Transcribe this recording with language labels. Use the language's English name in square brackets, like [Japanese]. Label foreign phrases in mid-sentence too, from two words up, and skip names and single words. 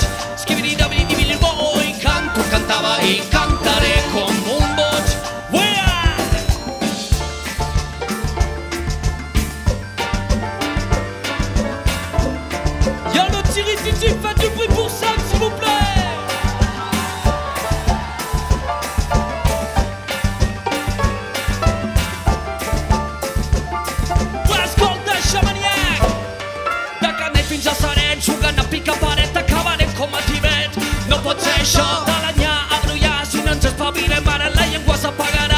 [Catalan] Skibidi-dabidi-dibidi-boi. Canto, cantava i cantaré com un boig. [French] Y'a le Tiri-Titi, faites du bruit pour Sam, s'il vous plaît. [Catalan] Fins a Saret, jugant a pica-paret, acabarem com a Tibet. No pot ser això, de l'anyar a brollar, si no ens espavilem ara la llengua s'apagarà.